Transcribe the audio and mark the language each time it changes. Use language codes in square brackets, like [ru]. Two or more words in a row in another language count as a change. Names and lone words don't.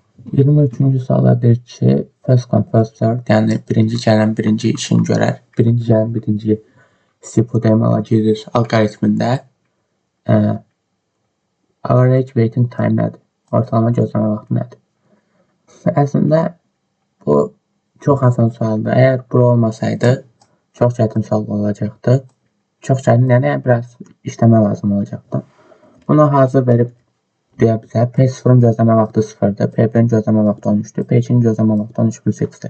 [az] 23-cü suala deyir ki, [en] first come first served, [az] yəni birinci gələn birinci işini görər. Birinci gələn birinci SQL deməli girir alqoritmində. [en] Average waiting time nədir? [az] Ortalama gözləmə vaxtı nədir? Əslində bu çox asan sualdır. Əgər bu olmasaydı çox çətin sual olacaqdı. Çox çətin, yəni biraz işləmə lazım olacaqdı. Bunu hazır verib deyə bilər. P0-ın gözləmə vaxtı 0-dır, P1-in gözləmə vaxtı 13-dür, P2-nin gözləmə vaxtı 13+x-dir.